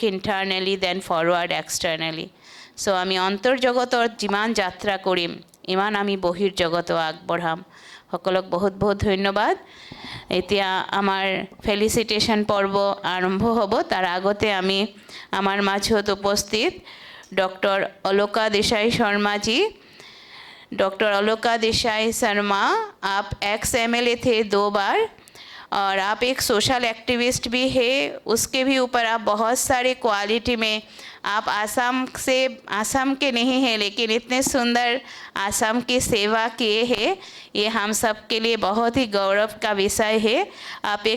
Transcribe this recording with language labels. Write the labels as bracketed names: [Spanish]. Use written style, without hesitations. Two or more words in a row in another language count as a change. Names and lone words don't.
[English] internally then forward externally so' [Assamese] আমি অন্তৰ্জগতত যিমান যাত্ৰা কৰিম ইমান আমি বহিৰ্জগতো আগবঢ়াম সকলক বহুত বহুত ধন্যবাদ এতিয়া আমাৰ ফেলিচিটেশ্যন পৰ্ব আৰম্ভ হ'ব তাৰ আগতে আমি আমাৰ মাজত উপস্থিত ডক্টৰ অলকা দেশাই শৰ্মা जी डॉक्टर अलका [Hindi] देसाई शर्मा आप एक्स MLA थे 2 बार और आप एक [English] social activist [Hindi] भी है उसके भी ऊपर आप बहुत सारे क्वालिटी में आप आसाम के नहीं हैं लेकिन इतने सुंदर आसाम की सेवा किए हैं ये हम सब के लिए बहुत ही गौरव का विषय है आप एक